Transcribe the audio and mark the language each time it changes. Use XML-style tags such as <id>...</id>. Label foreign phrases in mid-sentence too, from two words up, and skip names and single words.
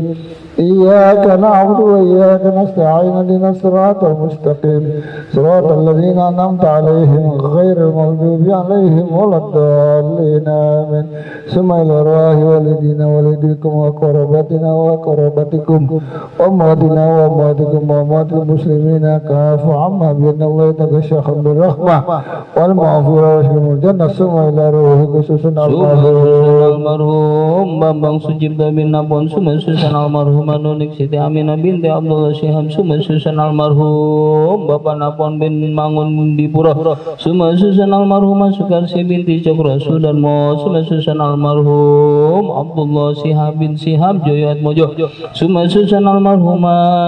<ar>إياك نعبد وإياك نستعين اهدنا الصراط المستقيم صراط الذين أنعمت عليهم غير المغضوب عليهم ولا الضالين آمين. ثم إلى الله والدينا والديكم وقربتنا وقربتكم وأمواتنا وأمواتكم وأموات المسلمين كافة عما بأن الله يتغشاهم بالرحمة والمغفرة ويشكم الجنة. ثم إلى روح</ar> <id>khusus almarhum Bambang Sucipta bin Napon Suman almarhum Nunik Siti Aminah binti Abdullah Syiham Suman almarhum Bapak Napon bin Mangun Dipuro Suman almarhum Sukarsi binti Cokro Sudarmo Suman almarhum Abdullah Syihab bin Syihab Joyat Mojo Suman almarhumah</id>